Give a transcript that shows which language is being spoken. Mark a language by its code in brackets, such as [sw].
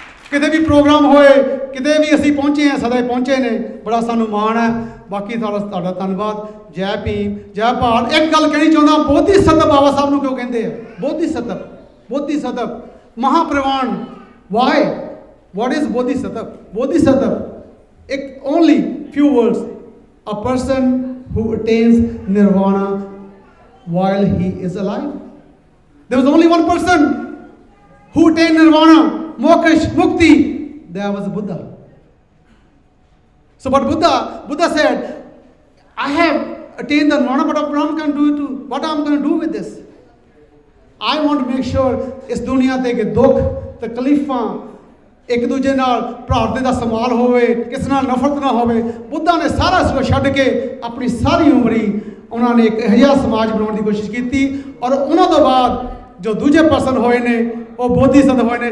[pa] ਕਿਤੇ ਵੀ ਪ੍ਰੋਗਰਾਮ ਹੋਏ, ਕਿਤੇ ਵੀ ਅਸੀਂ ਪਹੁੰਚੇ ਹਾਂ, ਸਦਾ ਹੀ ਪਹੁੰਚੇ ਨੇ। ਬੜਾ ਸਾਨੂੰ ਮਾਣ ਹੈ। ਬਾਕੀ ਤੁਹਾਡਾ ਧੰਨਵਾਦ। ਜੈ ਭੀਮ, ਜੈ ਭਾਰਤ। ਇੱਕ ਗੱਲ ਕਹਿਣੀ ਚਾਹੁੰਦਾ, ਬੋਧੀ ਸਤਵ ਬਾਬਾ ਸਾਹਿਬ ਨੂੰ ਕਿਉਂ ਕਹਿੰਦੇ ਆ? ਬੋਧੀ ਸਤਵ [hi] महाप्रवाण, [pa] why? [en] What is bodhisattva? Bodhisattva, only few words. A person who attains nirvana while he is alive. There was only one person who attained nirvana, moksha, mukti. There was Buddha. So, but Buddha said, I have attained the nirvana, but what I'm going to do with this? I want to make sure [pa] ਇਸ ਦੁਨੀਆ ਤੇ ਕਿ ਦੁੱਖ ਤਕਲੀਫਾਂ ਇੱਕ ਦੂਜੇ ਨਾਲ ਭਰਾਤਰੀ ਦਾ small ਹੋਵੇ, ਕਿਸੇ ਨਾਲ ਨਫ਼ਰਤ ਨਾ ਹੋਵੇ। ਬੁੱਧਾ ਨੇ ਸਾਰਾ ਇਸ ਛੱਡ ਕੇ ਆਪਣੀ ਸਾਰੀ ਉਮਰੀ ਉਹਨਾਂ ਨੇ ਇੱਕ ਅਜਿਹਾ ਸਮਾਜ ਬਣਾਉਣ ਦੀ ਕੋਸ਼ਿਸ਼ ਕੀਤੀ। ਔਰ ਉਹਨਾਂ ਤੋਂ ਬਾਅਦ ਜੋ ਦੂਜੇ ਪਰਸਨ ਹੋਏ ਨੇ ਉਹ ਬੋਧੀਸੱਤਵ ਹੋਏ ਨੇ।